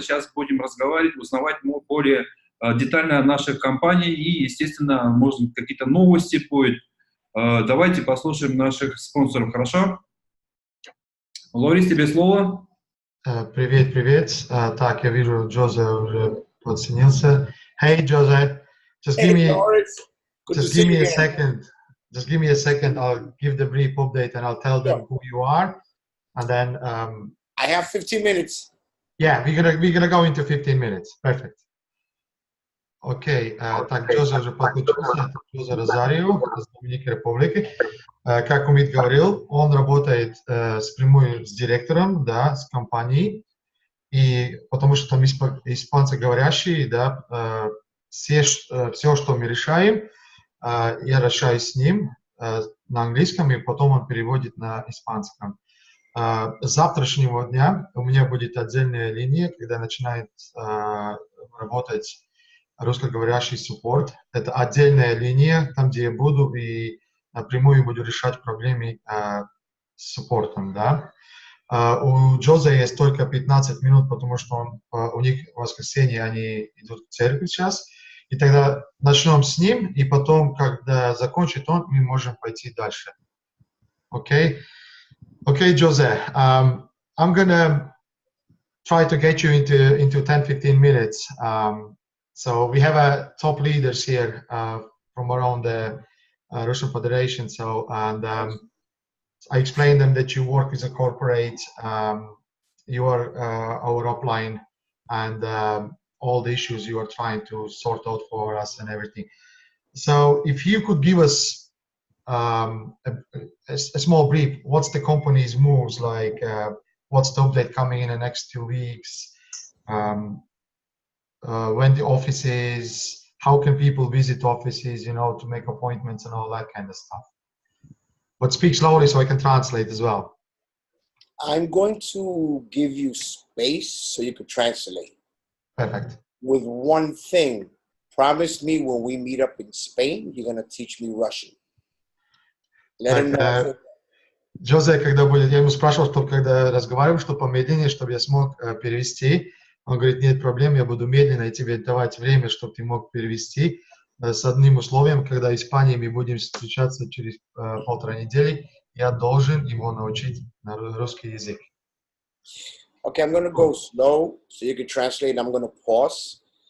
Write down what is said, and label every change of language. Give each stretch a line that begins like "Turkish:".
Russian: Сейчас будем разговаривать, узнавать более детально о нашей компании и, естественно, может, какие-то новости будут. Давайте послушаем наших спонсоров, хорошо? Лорис, тебе слово. Привет, привет. Так, я вижу, Джозе уже подсоединился.
English: Hey, Jose, just give me a second. Just give me a second. I'll give the brief update and I'll tell them who you are, and then. I have 15 minutes. Yeah, we're gonna go into 15 minutes. Perfect.
Russian: Окей, так, Джозе уже подключился, Джозе Розарио из Доминиканской Республики. Как Умит говорил, он работает прямую с директором, да, с компанией, и потому что там испанцоговорящие, да, все, что мы решаем, я решаю с ним на английском, и потом он переводит на испанском. С завтрашнего дня у меня будет отдельная линия, когда начинает работать русскоговорящий суппорт. Это отдельная линия, там, где я буду и напрямую буду решать проблемы с суппортом, да. У Джозе есть только 15 минут, потому что у них в воскресенье они идут в церковь сейчас. И тогда начнем с ним, и потом, когда закончит он, мы можем пойти дальше. Окей?
English: Okay, Jose, I'm gonna try to get you into 10-15 minutes. So we have top leaders here from around the Russian Federation. So and I explained them that you work with a corporate, you are our upline, and all the issues you are trying to sort out for us and everything. So if you could give us a small brief, what's the company's moves like? What's the update coming in the next 2 weeks? When the office is, how can people visit offices, you know, to make appointments and all that kind of stuff. But speak slowly so I can translate as well. I'm going to give you space so you could translate. Perfect. With one thing, promise me when we meet up in Spain, you're going to teach me Russian. Let him know.
Russian: Джозе, когда будет, я ему спрашивал, что когда разговариваем, что помедленнее, чтобы я смог перевести. Он говорит, нет проблем, я буду медленно и тебе давать время, чтобы ты мог перевести. С одним условием, когда в Испании мы будем встречаться через 1,5 недели, я должен его научить на русский язык.
English: Okay, I'm going to go slow so you can translate. I'm going to pause.